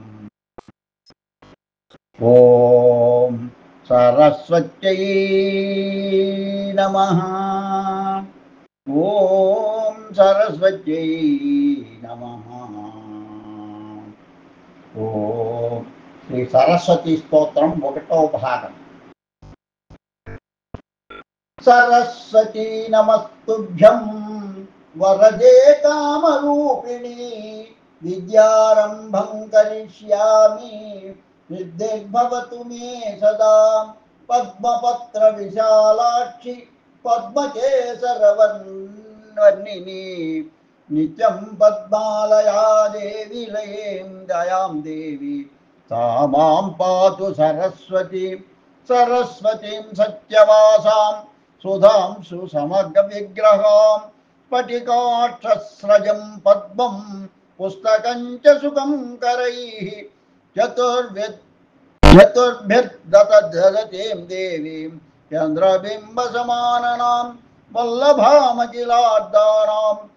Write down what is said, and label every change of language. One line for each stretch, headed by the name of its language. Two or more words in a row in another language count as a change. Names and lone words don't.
Sanskrit: ओम सरस्वत्यै नमः। ओम सरस्वत्यै नमः।
Telugu: ओम శ్రీ సరస్వతి స్తోత్రం ఒకటో భాగం.
Sanskrit: సరస్వతీ నమస్తుభ్యం వరదే కామరూపిణి విద్యారంభం కరిష్యామి సిద్ధిర్భవతు మే సదా పద్మపత్ర విశాలాక్షి పద్మకేసరవర్ణిని నిత్యం పద్మాలయా దేవి లయేం దయాం దేవి सा मां पातु सरस्वती सरस्वतीं सत्यवासां सुधां सुसमग्रविग्रहां स्फटिकाक्षस्रजं पद्मं पुस्तकं च सुखं करैः चतुर्भिर्दतीं देवीं चन्द्रबिम्बसमाननां वल्लभामखिलार्दानां